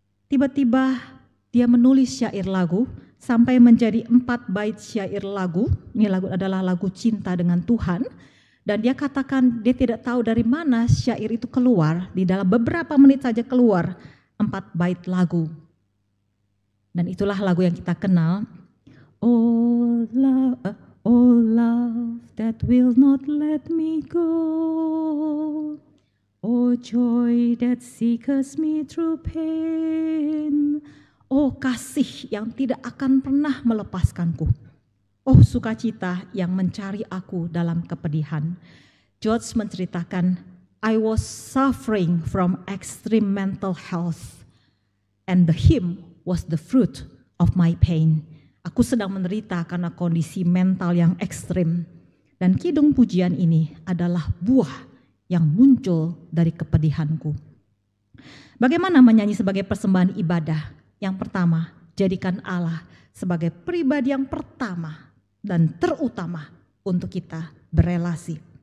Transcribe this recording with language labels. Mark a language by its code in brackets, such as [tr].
[id] Tiba-tiba dia menulis syair lagu sampai menjadi 4 bait syair lagu. Ini lagu adalah lagu cinta dengan Tuhan. Dan dia katakan dia tidak tahu dari mana syair itu keluar. Di dalam beberapa menit saja keluar 4 bait lagu. Dan itulah lagu yang kita kenal. [en] Oh love that will not let me go. Oh joy that seeks me through pain. [id] Oh kasih yang tidak akan pernah melepaskanku. Oh sukacita yang mencari aku dalam kepedihan. [en] George [id] menceritakan, [en] I was suffering from extreme mental health and the hymn was the fruit of my pain. [id] Aku sedang menderita karena kondisi mental yang ekstrim. Dan kidung pujian ini adalah buah yang muncul dari kepedihanku. Bagaimana menyanyi sebagai persembahan ibadah? Yang pertama, jadikan Allah sebagai pribadi yang pertama dan terutama untuk kita berelasi.